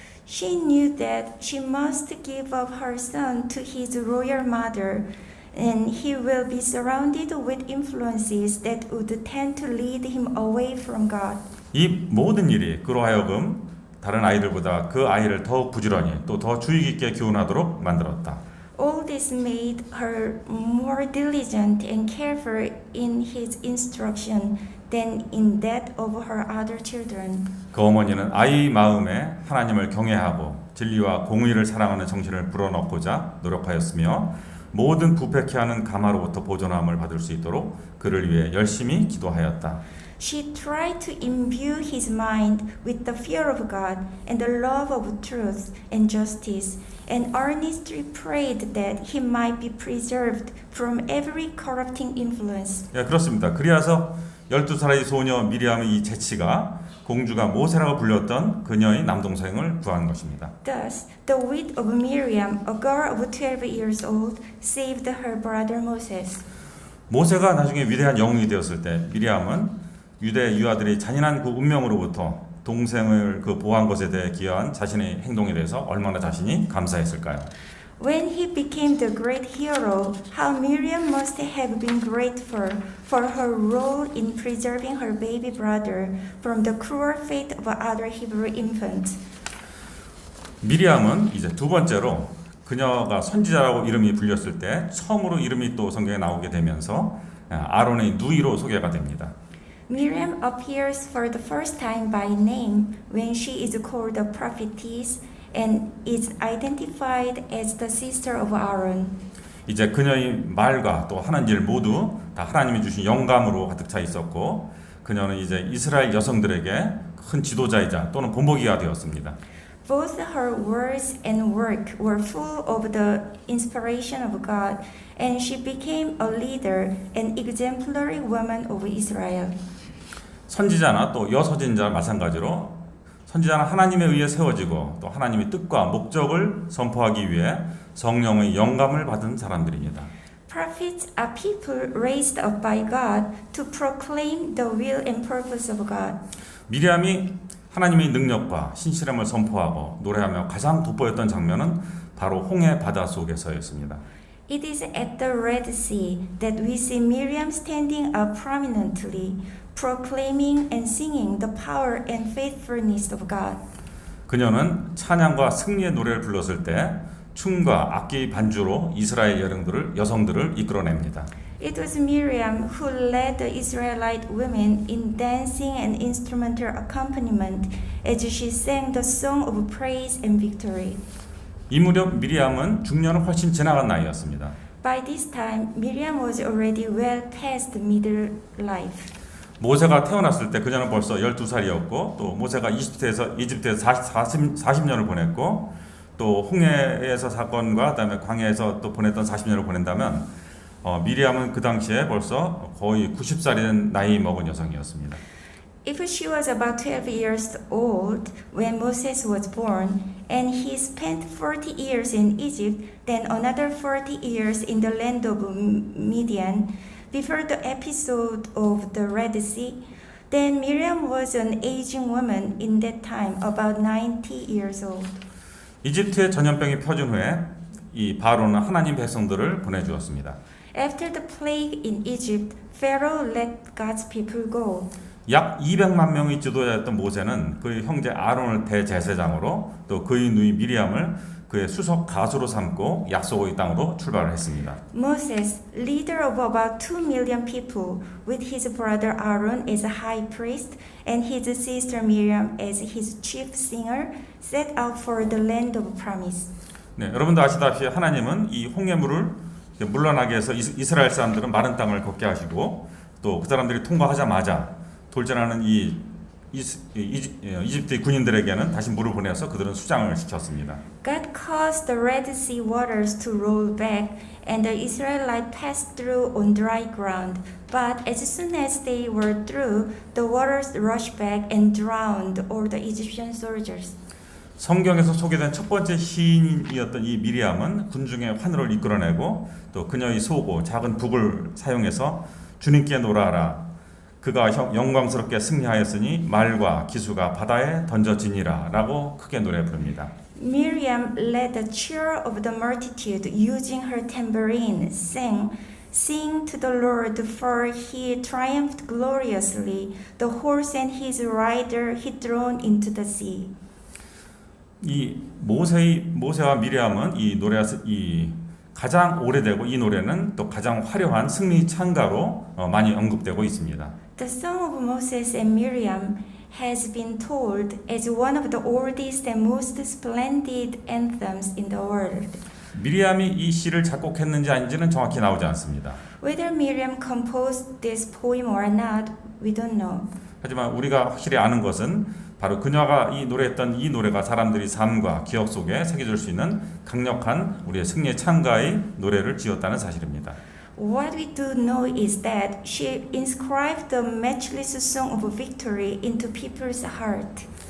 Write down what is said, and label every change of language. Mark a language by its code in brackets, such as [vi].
[en] She knew that she must give up her son to his royal mother, and he will be surrounded with influences that would tend to lead him away from God. [ko] 이 모든 일이 그로 하여금 다른 아이들보다 그 아이를 더욱 부지런히 또 더 주의 깊게 교훈하도록 만들었다. [en] All this made her more diligent and careful in his instruction than in that of her other children. [ko] 그 어머니는 아이 마음에 하나님을 경외하고 진리와 공의를 사랑하는 정신을 불어넣고자 노력하였으며 모든 부패케 하는 가마로부터 보존함을 받을 수 있도록 그를 위해 열심히 기도하였다. [en] She tried to imbue his mind with the fear of God and the love of truth and justice, and earnestly prayed that he might be preserved from every corrupting influence. [ko] 예, 그렇습니다. 그리하여 12살의 소녀 미리암의 이 재치가 공주가 모세라고 불렸던 그녀의 남동생을 구한 것입니다. [en] Thus, the wit of Miriam, a girl of 12 years old, saved her brother Moses. [ko] 모세가 나중에 위대한 영웅이 되었을 때 미리암은 유대 유아들이 잔인한 그 운명으로부터 동생을 보호한 것에 대해 기여한 자신의 행동에 대해서 얼마나 자신이 감사했을까요? [en] When he became the great hero, how Miriam must have been grateful for her role in preserving her baby brother from the cruel fate of other Hebrew infants. [ko] 미리암은 이제 두 번째로 그녀가 선지자라고 이름이 불렸을 때 처음으로 이름이 또 성경에 나오게 되면서 아론의 누이로 소개가 됩니다. [en] Miriam appears for the first time by name when she is called a prophetess and is identified as the sister of Aaron. [ko] 이제 그녀의 말과 또 하는 일 모두 다 하나님이 주신 영감으로 가득 차 있었고 그녀는 이제 이스라엘 여성들에게 큰 지도자이자 또는 본보기가 되었습니다. [en] Both her words and work were full of the inspiration of God, and she became a leader and exemplary woman of Israel. [ko] 선지자나 또 여서진자 마찬가지로 선지자는 하나님에 의해 세워지고 또 하나님의 뜻과 목적을 선포하기 위해 성령의 영감을 받은 사람들입니다. [en] Prophets are people raised up by God to proclaim the will and purpose of God. [ko] 미리암이 하나님의 능력과 신실함을 선포하고 노래하며 가장 돋보였던 장면은 바로 홍해 바다 속에서였습니다. [en] It is at the Red Sea that we see Miriam standing up prominently, proclaiming and singing the power and faithfulness of God. [ko] 그녀는 찬양과 승리의 노래를 불렀을 때 춤과 악기 반주로 이스라엘 여성들을 이끌어냅니다. [en] It was Miriam who led the Israelite women in dancing and instrumental accompaniment as she sang the song of praise and victory. [ko] 이 무렵 미리암은 중년을 훨씬 지나간 나이였습니다. [en] By this time, Miriam was already well past middle life. [ko] 모세가 태어났을 때 그녀는 벌써 12살이었고 또 모세가 이집트에서 40년을 보냈고 또 홍해에서 사건과 그다음에 광야에서 또 보냈던 40년을 보낸다면 미리암은 그 당시에 벌써 거의 90살이 된 나이 먹은 여성이었습니다. [en] If she was about 12 years old when Moses was born, and he spent 40 years in Egypt, then another 40 years in the land of Midian, before the episode of the Red Sea, then Miriam was an aging woman in that time, about 90 years old. [ko] 이집트의 전염병이 퍼진 후에 이 바로는 하나님 백성들을 보내주었습니다. [en] After the plague in Egypt, Pharaoh let God's people go. [ko] 약 200만 명의 지도자였던 모세는 그의 형제 아론을 대제사장으로 또 그의 누이 미리암을 그의 수석 가수로 삼고 약속의 땅으로 출발을 했습니다. [en] Moses, leader of about 2 million people, with his brother Aaron as a high priest and his sister Miriam as his chief singer, set out for the land of promise. [ko] 네, 여러분도 아시다시피 하나님은 이 홍해물을 물러나게 해서 이스라엘 사람들은 마른 땅을 걷게 하시고 또 그 사람들이 통과하자마자 돌진하는 이집트의 군인들에게는 다시 물을 보내서 그들은 수장을 시켰습니다. [en] God caused the Red Sea waters to roll back, and the Israelites passed through on dry ground. But as soon as they were through, the waters rushed back and drowned all the Egyptian soldiers. [ko] 성경에서 소개된 첫 번째 시인이었던 이 미리암은 군중의 환호를 이끌어내고 또 그녀의 소고 작은 북을 사용해서 주님께 노래하라. 그가 영광스럽게 승리하였으니 말과 기수가 바다에 던져지니라 라고 크게 노래 부릅니다. [en] Miriam led the cheer of the multitude using her tambourine, sang, Sing to the Lord, for he triumphed gloriously. The horse and his rider he thrown into the sea. [ko] 이 모세와 미리암은 이 가장 오래되고 이 노래는 또 가장 화려한 승리 찬가로 많이 언급되고 있습니다. [en] The song of Moses and Miriam has been told as one of the oldest and most splendid anthems in the world. [ko] 미리암이 이 시를 작곡했는지 아닌지는 정확히 나오지 않습니다. [en] Whether Miriam composed this poem or not, we don't know. [ko] 하지만 우리가 확실히 아는 것은 바로 그녀가 노래했던 이 노래가 사람들이 삶과 기억 속에 새겨질 수 있는 강력한 우리의 승리의 찬가의 노래를 지었다는 사실입니다. [en] What we do know is that she inscribed the matchless song of victory into people's heart.